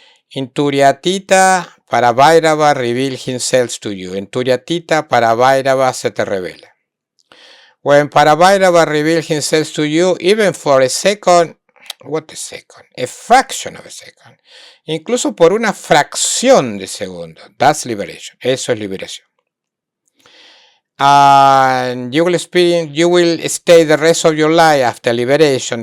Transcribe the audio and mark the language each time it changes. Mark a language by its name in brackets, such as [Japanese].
[English] In Turyatita, Paravairava reveal himself to you. [Spanish] En Turyatita, Paravairava se te revela. [English] When Paravairava reveals himself to you, even for a second, what a second? A fraction of a second. [Spanish] Incluso por una fracción de segundo. [English] That's liberation. [Spanish] Eso es liberación. [English] And you will stay the rest of your life after liberation.